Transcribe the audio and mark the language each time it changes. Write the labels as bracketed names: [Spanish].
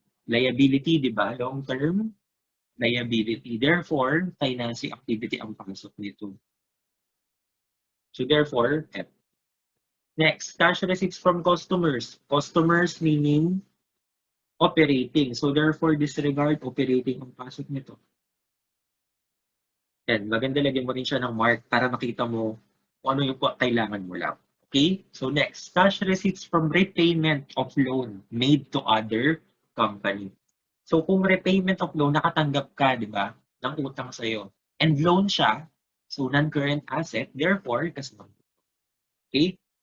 [English] Liability, [Filipino] di ba? [English] Long-term liability. Therefore, financing activity [Filipino] ang pasok nito. [English] So, therefore, F. Next, cash receipts from customers. Customers meaning operating. So, therefore, disregard operating [Filipino] ang pasok nito. Yan, maganda lagyan mo rin siya ng mark para makita mo kung ano yung kailangan mo lang. Okay? [English] So, next, cash receipts from repayment of loan made to other company. [Filipino] So, kung [English] repayment of loan, [Filipino] nakatanggap ka, di ba, ng utang sa'yo. [English] And loan siya, so non-current asset, therefore, kasama. Okay?